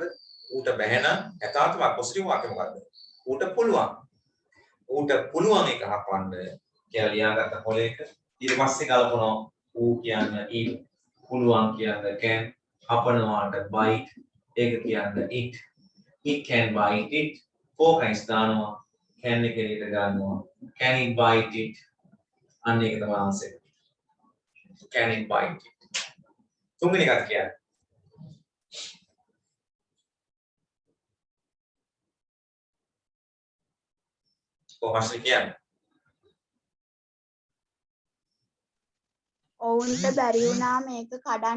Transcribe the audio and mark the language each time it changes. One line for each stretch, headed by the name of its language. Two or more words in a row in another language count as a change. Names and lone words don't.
Sinhala: ඌට බෑ නම් යථාර්ථ වාක්‍ය පොසිටිව් වාක්‍ය මොකද්ද? ඌට පුළුවන්. ඌට පුළුවන් එක හපන්න කියලා ලියාගත්ත පොලේක ඊට පස්සේ ගලපනවා ඌ කියන්නේ it, පුළුවන් කියන්නේ can, හපනවාට bite, ඒක කියන්නේ
English: it can bite it,
Sinhala: focus දානවා can එක එළියට ගන්නවා
English: can it bite it,
Sinhala: අන්න ඒක තමයි answer.
English: Can it bite it?
Sinhala: තුන්වෙනි එකක් කියන්නේ කොහොමද කියන්නේ? ඔවුන්ට බැරි වුණා මේක කඩන්න.